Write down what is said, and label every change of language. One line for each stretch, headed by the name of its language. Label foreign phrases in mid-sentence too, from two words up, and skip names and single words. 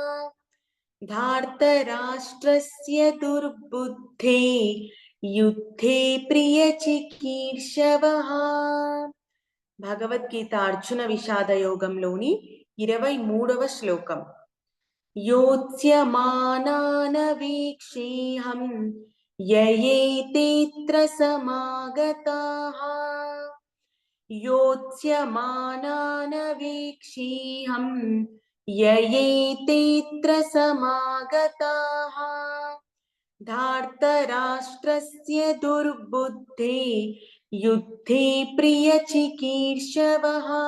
Sanskrit: धार्तराष्ट्रस्य दुर्बुद्धे युद्धे प्रियचिकीर्षवः.
Telugu: భగవద్గీత అర్జున విషాద యోగంలోని 23వ శ్లోకం.
Sanskrit: योत्स्यमानानवीक्षेऽहं ययेतेऽत्र समागताः योत्स्यमानानवीक्षेऽहं ययेतेऽत्र समागताः धार्तराष्ट्रस्य दुर्बुद्धे युद्धे प्रियचिकीर्षवः.